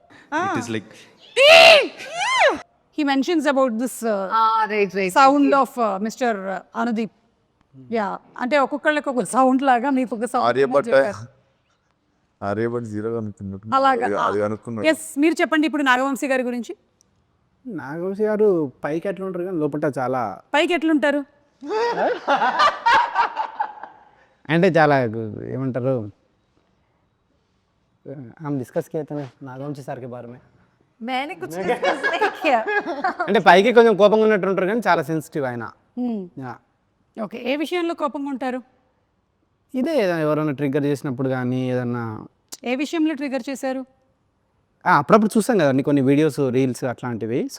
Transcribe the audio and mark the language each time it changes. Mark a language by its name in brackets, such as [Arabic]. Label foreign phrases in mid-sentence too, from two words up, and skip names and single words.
[English] It is like He mentions about this right. sound of Mr. Anudeep. Yeah, [Telugu] అంటే ఒక్కొక్కళ్ళకి ఒక సౌండ్ లాగా మీకు ఒక ఆర్యభట్ జీరో అనుకున్నట్టు అలాగా అది అనుకున్నాడు. ఎస్ మీరు చెప్పండి ఇప్పుడు నాగవంశీ గారి గురించి. నాగవంశీ గారు పైకి ఎట్లా ఉంటారు కానీ లోపల చాలా పైకి ఎట్లుంటారు? అంటే చాలా ఏమంటారు [Hindi] हम डिस्कस किए थे [Telugu] నాగవంశీ సార్కి బారమే. [Hindi] मैंने कुछ डिस्कस नहीं किया. [Telugu] అంటే పైకి కొంచెం కోపంగా ఉన్నట్టు ఉంటారు కానీ చాలా సెన్సిటివ్ ఆయన. ఓకే, ఏ విషయంలో కోపంగా ఉంటారు? ఇదే ఎవరైనా ట్రిగ్గర్ చేసినప్పుడు కానీ ఏదన్నా ఏ విషయంలో ట్రిగర్ చేశారు? అప్పుడప్పుడు చూస్తాం కదండి కొన్ని వీడియోస్ రీల్స్ అట్లాంటివి. సో